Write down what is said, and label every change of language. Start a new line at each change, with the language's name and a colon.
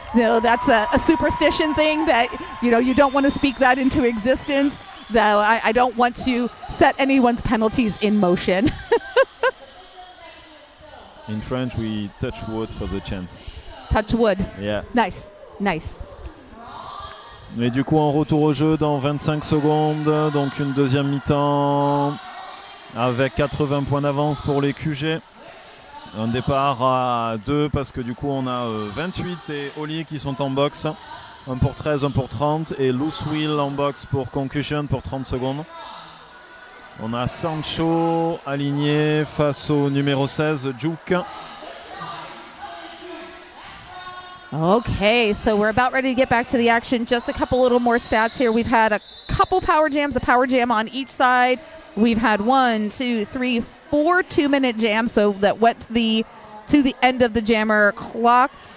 English: That's a superstition thing that you don't want to speak that into existence. Though I don't want to set anyone's penalties in motion. In French, we touch wood for the chance. Touch wood. Yeah. Nice.
French: Et du coup, en retour au jeu dans 25 secondes. Donc une deuxième mi-temps avec 80 points d'avance pour les QG. Un départ à 2 parce que du coup, on a 28 et Oli qui sont en boxe. 1 pour 13, 1 pour 30 et Loose Wheel en boxe pour Concussion pour 30 secondes. On a Sancho aligné face au numéro 16, Juke.
English: Okay, so we're about ready to get back to the action. Just a couple little more stats here. We've had a couple power jams, a power jam on each side. We've had 1, 2, 3, 4 2-minute jams, so that went to the end of the jammer clock.